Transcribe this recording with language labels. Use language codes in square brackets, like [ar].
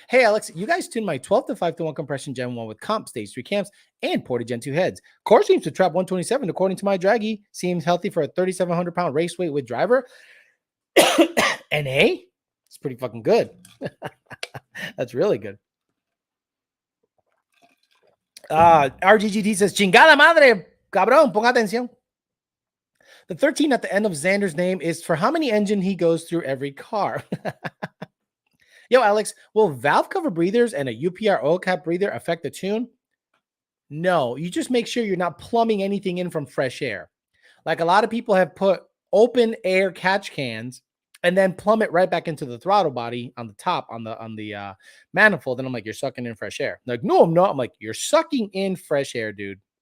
[en] Hey, Alex, you guys tuned my 12 to 5 to 1 compression Gen 1 with comp stage 3 cams and ported Gen 2 heads. Core seems to trap 127 according to my draggy. Seems healthy for a 3,700 pound race weight with driver. NA? It's pretty fucking good. That's really good. [es] RGGT says, chingada madre, cabrón, ponga atención. [en] The 13 at the end of Xander's name is for how many engine he goes through every car. Yo, Alex, will valve cover breathers and a UPR oil cap breather affect the tune? No, you just make sure you're not plumbing anything in from fresh air. Like a lot of people have put open air catch cans and then plumb it right back into the throttle body on the top on the manifold. And I'm like, you're sucking in fresh air. They're like, no, I'm not. I'm like, you're sucking in fresh air, dude.